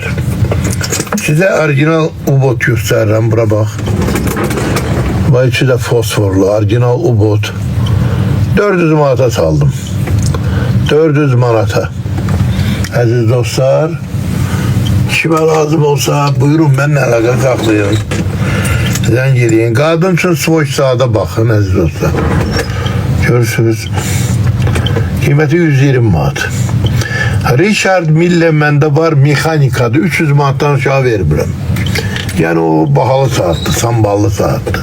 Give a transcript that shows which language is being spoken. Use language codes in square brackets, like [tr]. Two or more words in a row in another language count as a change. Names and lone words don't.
[tr] Size orijinal U-Bot gösteririm. Bura bak. Bak içi de fosforlu. [az] Orijinal U-Bot. 400 manata saldım. [tr] 400 manata. Aziz dostlar, kime lazım olsa buyurun, benimle [az] əlaqə saxlayın. Zəng eləyin. Qadın üçün Swatch saata baxın aziz dostlar. Görürsünüz. Qiyməti 120 manat. Richard Mille məndə var, mexanikadır. 300 manatdan aşağı vermirəm. Yəni o bahalı saatdır, samballı saatdır.